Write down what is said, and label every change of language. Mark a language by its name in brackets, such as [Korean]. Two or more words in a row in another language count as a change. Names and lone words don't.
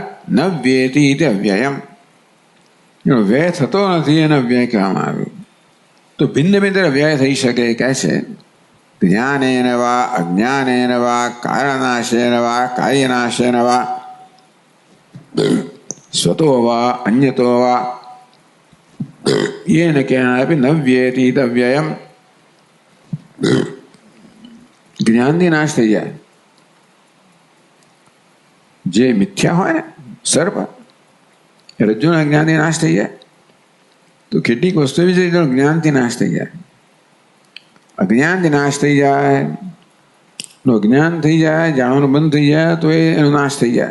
[Sanskrit] ન વ્યયતિ તે અવ્યયમ, [Gujarati] એનો વ્યય થતો નથી એને વ્યય કહેવામાં આવ્યું. તો ભિન્ન ભિન્ન વ્યય થઈ શકે કહે છે. [Sanskrit] જ્ઞાનેન વા અજ્ઞાનેન વા કારણાશેન વા કાર્યનાશેન વા સ્વતો વા અન્યતો વા येन केनापि न व्येति तव्ययम. [Gujarati] જ્ઞાનથી નાશ થઈ જાય. જે મિથ્યા હોય ને સર્પ, રજ્જુના જ્ઞાનથી નાશ થઈ જાય. તો કેટલીક વસ્તુ એવી છે જેનો જ્ઞાનથી નાશ થઈ જાય. અજ્ઞાનથી નાશ થઈ જાય, અજ્ઞાન થઈ જાય, જાણવાનું બંધ થઈ જાય તો એનો નાશ થઈ જાય.